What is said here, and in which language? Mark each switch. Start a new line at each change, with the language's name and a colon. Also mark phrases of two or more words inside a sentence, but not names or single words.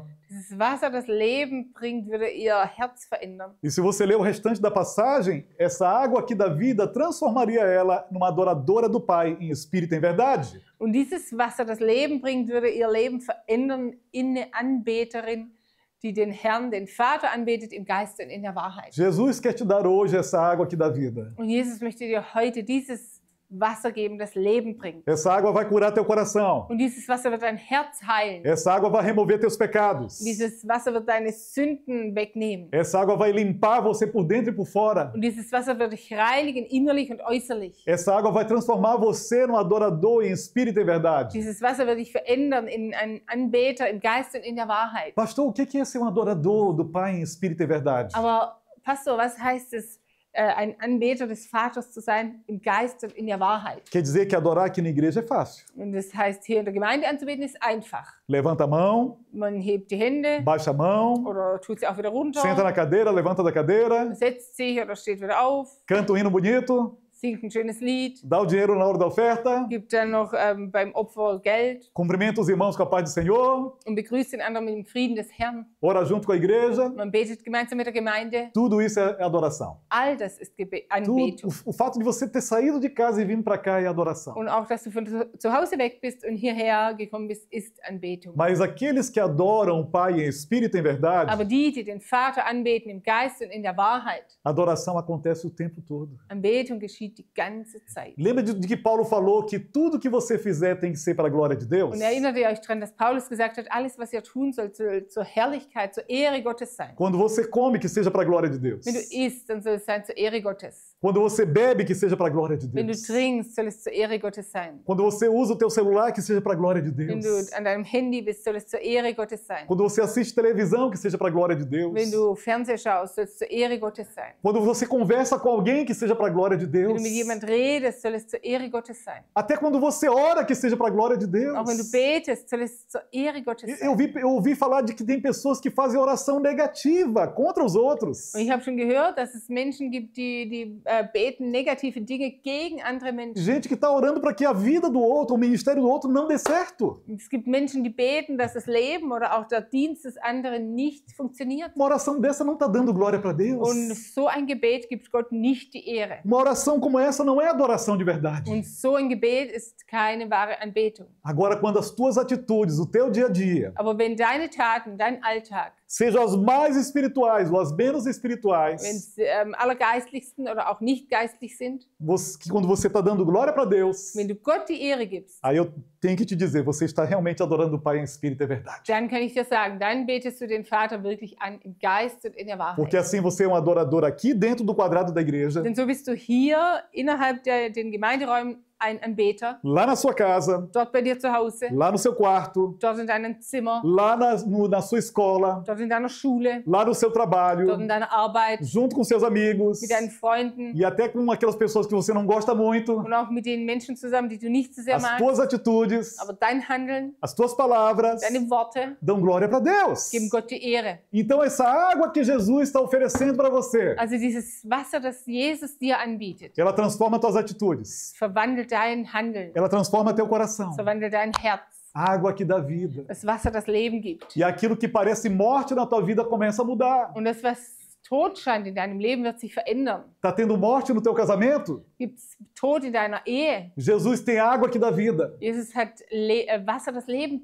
German: Dieses Wasser, das Leben bringt, würde ihr Herz verändern.
Portuguese: E se você ler o restante da passagem, essa água que dá vida transformaria ela numa adoradora do Pai em espírito e em verdade.
German: Und dieses Wasser, das Leben bringt, würde ihr Leben verändern in eine Anbeterin, die den Herrn, den Vater anbetet im Geist und in der Wahrheit.
Portuguese: Jesus quer te dar hoje essa água que dá vida.
German: Und Jesus möchte dir heute dieses Wasser geben, das Leben bringt.
Portuguese: Essa água vai curar teu coração.
German: Und dieses Wasser wird dein Herz heilen.
Portuguese: Essa água vai remover teus pecados.
German: Dieses Wasser wird deine Sünden wegnehmen.
Portuguese: Essa água vai limpar você por dentro e por fora.
German: Und dieses Wasser wird dich reinigen, innerlich und äußerlich.
Portuguese: Essa água vai transformar você num adorador em espírito e verdade.
German: Dieses Wasser wird dich verändern in einen Anbeter im Geist und in der Wahrheit.
Portuguese: Pastor, o que é ser um adorador do Pai em espírito e verdade?
German: Aber Pastor, was heißt es, ein Anbeter des Vaters zu sein, im Geist und in der Wahrheit?
Portuguese: Quer dizer que adorar aqui na igreja é fácil.
German: Und das heißt, hier in der Gemeinde anzubeten, ist einfach.
Portuguese: Levanta a mão,
German: Man hebt die Hände
Portuguese: baixa a mão,
German: oder tut sie auch wieder runter,
Portuguese: senta na cadeira, levanta da cadeira,
German: setzt sich oder steht wieder auf,
Portuguese: canta um hino bonito,
German: singt ein schönes Lied,
Portuguese: dá o dinheiro na hora da oferta,
German: gibt dann noch beim Opfer Geld
Portuguese: cumprimenta os irmãos com a paz do Senhor,
German: und begrüßt den anderen mit dem Frieden des Herrn.
Portuguese: ora junto com a igreja.
German: Man betet gemeinsam mit der Gemeinde.
Portuguese: Tudo isso é adoração.
German: All das ist
Portuguese: Tudo,
German: Anbetung.
Portuguese: o fato de você ter saído de casa e vindo para cá é adoração.
German: Und auch, dass du von zu Hause weg bist und hierher gekommen bist, ist Anbetung.
Portuguese: Mas aqueles que adoram o Pai em espírito e em verdade,
German: Aber die den Vater anbeten im Geist und in der Wahrheit,
Portuguese: a adoração acontece o tempo todo.
German: Anbetung geschieht die ganze Zeit.
Portuguese: Lembra de que Paulo falou que tudo que você fizer tem que ser para a glória de Deus?
German: Und erinnert ihr euch daran, dass Paulus gesagt hat, alles, was ihr tun sollt, soll zur Herrlichkeit, zur Ehre Gottes sein.
Portuguese: Quando você come, que seja para a glória de Deus.
German: Wenn du isst, dann soll es sein zur Ehre Gottes.
Portuguese: Quando você bebe, que seja para a glória de
German: Wenn du
Portuguese: Deus.
German: trinkst, soll es zur Ehre Gottes sein.
Portuguese: Quando você usa o teu celular, que seja para a glória de
German: Wenn
Portuguese: Deus.
German: du an deinem Handy bist, soll es zur Ehre Gottes sein.
Portuguese: Quando você assiste televisão, que seja para a glória de Deus.
German: Wenn du Fernseher schaust, soll es zur Ehre Gottes sein.
Portuguese: Quando você conversa com alguém, que seja para a glória de
German: Wenn
Portuguese: Deus.
German: du mit jemand redest, soll es zur Ehre Gottes sein.
Portuguese: Até quando você ora, que seja para a glória de Deus.
German: Auch wenn du betest, soll es zur Ehre Gottes sein.
Portuguese: Eu ouvi falar de que tem pessoas que fazem oração negativa contra os outros.
German: Und ich habe schon gehört, dass es Menschen gibt, die beten negative Dinge gegen andere Menschen.
Portuguese: Gente que está orando para que a vida do outro, o ministério do outro não dê certo.
German: Es gibt Menschen, die beten, dass das Leben oder auch der Dienst des anderen nicht funktioniert.
Portuguese: Uma oração dessa não está dando glória para Deus.
German: Und so ein Gebet gibt Gott nicht die Ehre.
Portuguese: Uma oração como essa não é adoração de verdade.
German: Und so ein Gebet ist keine wahre Anbetung.
Portuguese: Agora, quando as tuas atitudes, o teu dia a dia,
German: Aber wenn deine Taten, dein Alltag,
Portuguese: sejam as mais espirituais ou as menos espirituais,
German: wenn es allergeistlichsten oder auch nicht geistlich sind,
Portuguese: que quando você está dando glória para Deus,
German: wenn du Gott die Ehre gibst,
Portuguese: aí eu tenho que te dizer, você está realmente adorando o Pai em espírito e verdade.
German: dann kann ich dir sagen, dann betest du den Vater wirklich an im Geist und in der Wahrheit.
Portuguese: Porque assim você é um adorador aqui dentro do quadrado da igreja,
German: Denn so bist du hier innerhalb den Gemeinderäumen ein Anbeter,
Portuguese: lá na sua casa,
German: dort bei dir zu Hause,
Portuguese: lá no seu quarto,
German: dort in deinem Zimmer,
Portuguese: lá na sua escola,
German: dort in deiner Schule,
Portuguese: lá no seu trabalho,
German: dort in deiner Arbeit,
Portuguese: junto com seus amigos
German: mit deinen Freunden
Portuguese: e até com aquelas pessoas que você não gosta muito,
German: und auch mit den Menschen zusammen, die du nicht so sehr
Portuguese: as
German: magst.
Portuguese: tuas atitudes,
German: Aber dein Handeln,
Portuguese: as tuas palavras
German: deine Worte
Portuguese: dão glória para Deus.
German: geben Gott die Ehre.
Portuguese: Então essa água que Jesus está oferecendo para você,
German: Also dieses Wasser, das Jesus dir anbietet,
Portuguese: ela transforma tuas atitudes,
German: verwandelt dein Handeln,
Portuguese: ela transforma teu coração.
German: verwandelt dein Herz.
Portuguese: Água que dá vida.
German: Das Wasser, das Leben gibt.
Portuguese: E aquilo que parece morte na tua vida começa a mudar.
German: Und das, was Tod scheint in deinem Leben, wird sich verändern.
Portuguese: Tá tendo morte no teu casamento?
German: Gibt es Tod in deiner Ehe?
Portuguese: Jesus tem água que dá vida.
German: Jesus hat Wasser, das Leben